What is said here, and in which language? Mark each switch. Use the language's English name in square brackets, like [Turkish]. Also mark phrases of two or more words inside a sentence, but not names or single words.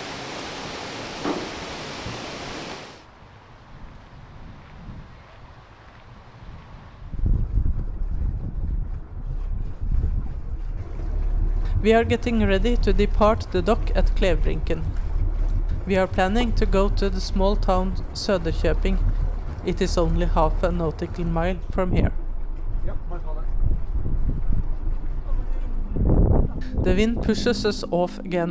[English] We are getting ready to depart the dock at Klevbrinken. We are planning to go to the small town Söderköping. It is only half a nautical mile from here. [Norwegian] Ja, bare ta det. [English] The wind pushes us off again.